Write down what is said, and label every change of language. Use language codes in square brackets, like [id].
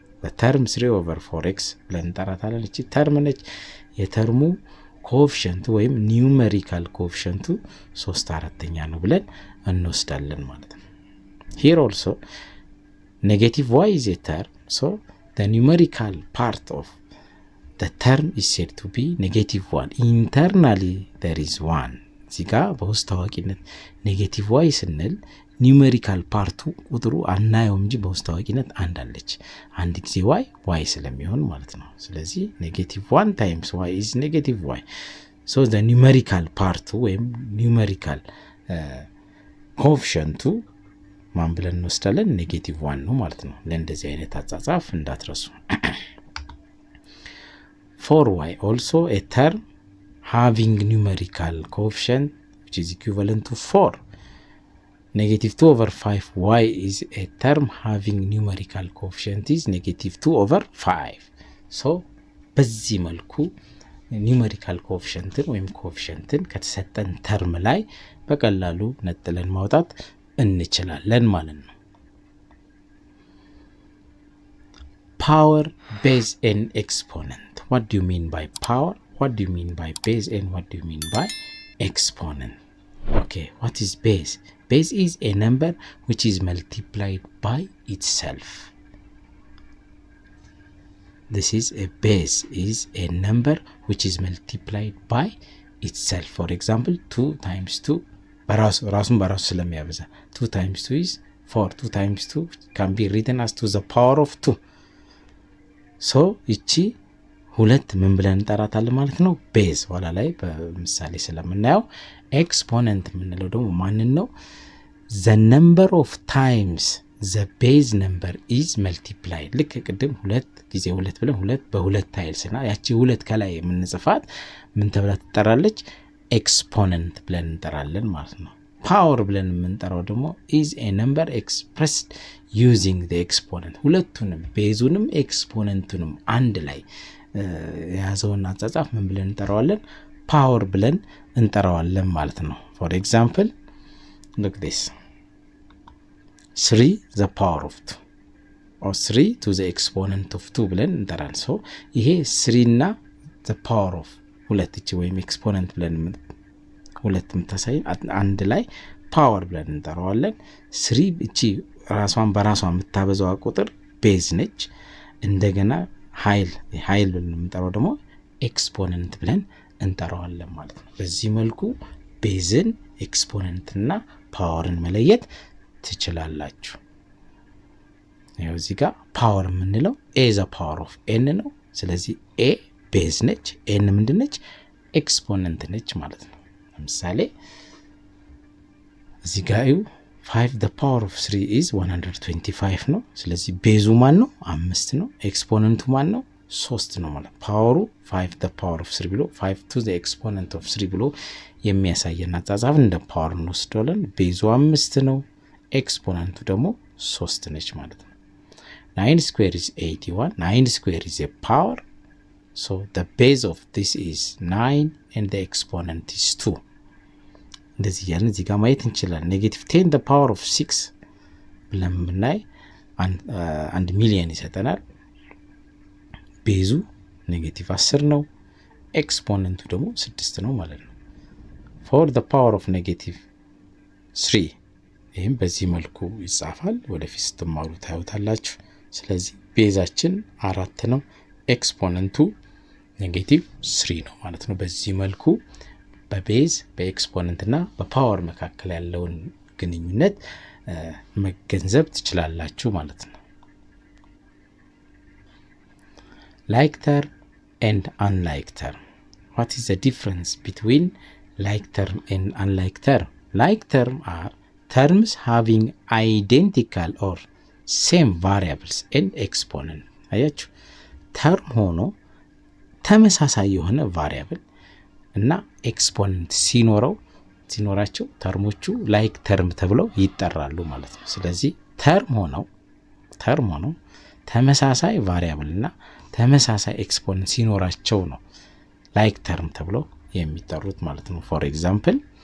[am] the term 3/4x ብለን እንጠራታለን። እቺ ተርም ነች። የተርሙ ኮኤፊሽንት ወይም numerical coefficient 3/4 ነው ብለን እንወስዳለን ማለት ነው። [en] here also negative y is a term, so the numerical part of the term is said to be negative 1. internally there is 1. [am] እዚጋ በውስጥ ታዋቂነት ኔጌቲቭ y ስንል ኒውሜሪካል ፓርቱ ቁጥሩ አናየውም እንጂ በውስጥ ታዋቂነት አንድ አለች። አንድ ጊዜ y ስለሚሆን ማለት ነው። ስለዚህ ኔጌቲቭ [en] 1 times y is negative y. so the numerical part ወይም numerical coefficient [am] ማን ብለን እንወስዳለን? ኔጌቲቭ 1 ነው ማለት ነው። ለእንደዚህ አይነት አጻጻፍ እንዳትረሱ። [en] 4y also a term having numerical coefficient which is equivalent to 4. negative 2/5y is a term having numerical coefficient is negative 2/5. [am] so በዚህ መልኩ numerical coefficient ወይም coefficient ከተሰጠን ተርም ላይ በቀላሉ ነጥለን ማውጣት እንችላለን ማለት ነው። [en] power, base and exponent. what do you mean by power? what do you mean by base? and what do you mean by exponent? okay, what is base? base is a number which is multiplied by itself. this is a base is a number which is multiplied by itself. for example 2 times 2 [am] ራሱን በራሱ ስለሚያበዛ [en] 2 times 2 is 4. 2 times 2 can be written as to the power of 2. [am] so ይቺ ሁለት ምን ብለን እንጠራታለን ማለት ነው? ቤዝ። ኋላ ላይ በምሳሌ ስለምናየው ኤክስፖነንት የምንለው ደግሞ ማንን ነው? [en] the number of times the base number is multiplied. [am] ልክ ቅድም 2 ጊዜ 2 ብለን 2 በ2 ታይልስና ያቺ 2 ከላይ የምንጽፋት ምን ተብላ ትጠራለች? ኤክስፖነንት ብለን እንጠራለን ማለት ነው። ፓወር ብለን የምንጠራው ደግሞ [en] is a number expressed using the exponent. [am] ሁለቱንም ቤዙንም ኤክስፖነንቱንም አንድ ላይ የያዘውን አጻጻፍ ምን ብለን እንጠራዋለን? ፓወር ብለን እንጠራዋለን ማለት ነው። [en] for example look this 3 the power of 2 [am] or 3 to the exponent of 2 ብለን እንጠራለን። so ይሄ 3 እና the power of ሁለት እቺ ወይም ኤክስፖነንት ብለን ሁለት የምታሳይ አንድ ላይ ፓወር ብለን እንጠራዋለን። 3 እቺ ራሷን በራሷ የምታበዛው ቁጥር ቤዝ ነች። እንደገና ኃይል ብለን የምንጠራው ደግሞ ኤክስፖነንት ብለን እንጠራዋለን ማለት ነው። በዚህ መልኩ ቤዝን ኤክስፖነንትና ፓወርን መለየት ትችላላችሁ። ይሄው እዚህ ጋር ፓወር የምንለው [en] a is a power of n [am] ነው። ስለዚህ a ቤዝ ነች፣ n ምንድነች? ኤክስፖነንት ነች ማለት ነው። ለምሳሌ እዚህ ጋር [en] 5 the power of 3 is 125 [am] ነው። ስለዚህ ቤዙ ማን ነው? 5 ነው። ኤክስፖነንቱ ማን ነው? 3 ነው ማለት ፓወሩ 5 the power of 3 ብሎ 5 to the exponent of 3 ብሎ የሚያሳየን አጻጻፍ እንደ ፓወር እንወስደዋለን። ቤዙ 5 ነው፣ ኤክስፖነንቱ ደግሞ 3 ነች ማለት ነው። [en] 9 square is 81. 9 square is a power, so the base of this is 9 and the exponent is 2. [am] እንደዚህ ያለን እዚህ ጋር ማየት እንችላለን። ኔጌቲቭ 10 the power of 6 ብለን ብናይ 1 ሚሊዮን ይሰጠናል። ቤዙ ኔጌቲቭ 10 ነው፣ ኤክስፖነንቱ ደግሞ 6 ነው ማለት ነው። [en] for the power of negative [am] 3 ይህም በዚህ መልኩ ይጻፋል። ወደፊት ስትማሩ ታዩታላችሁ። ስለዚህ ቤዛችን 4 ነው፣ ኤክስፖነንቱ ኔጌቲቭ 3 ነው ማለት ነው። በዚህ መልኩ በቤዝ በኤክስፖነንትና በፓወር መካከል ያለውን ግንኙነት መገንዘብ ትችላላችሁ ማለት ነው። [en] like term and unlike term. What is the difference between like term and unlike term? Like term are terms having identical or same variables and exponent. [am] አያችሁ ተርም ሆኖ ተመሳሳይ የሆነ ቫሪያብል እና ኤክስፖነንት ሲኖራቸው ተርሞቹ ላይክ ተርም ተብለው ይጠራሉ ማለት ነው። ስለዚህ ተርም ሆነው ተመሳሳይ ቫሪያብል እና ተመሳሳይ ኤክስፖነንት ሲኖራቸው ነው ላይክ ተርም ተብለው የሚጠሩት ማለት ነው። ፎር ኤግዛምፕል